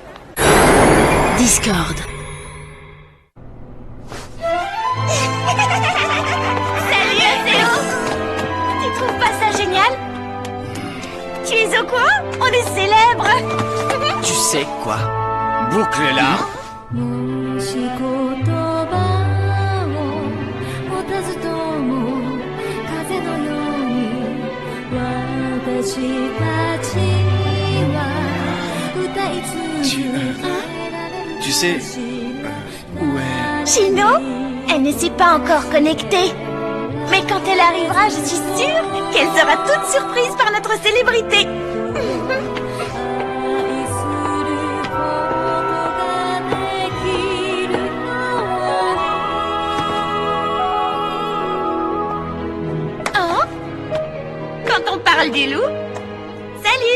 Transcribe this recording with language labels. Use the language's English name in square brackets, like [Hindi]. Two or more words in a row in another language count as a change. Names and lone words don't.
[French] Discord. Salut Athéo! Tu trouves pas ça génial? Tu es au courant? On est célèbres! Tu sais quoi? Boucle-la. [Japanese] もし言葉を持たずとも風のように私たちは歌い継ぐ [French] Tu sais où est... Chino, elle ne s'est pas encore connectée. Mais quand elle arrivera, je suis sûre qu'elle sera toute surprise par notre célébrité. Oh, quand on parle des loups, salut.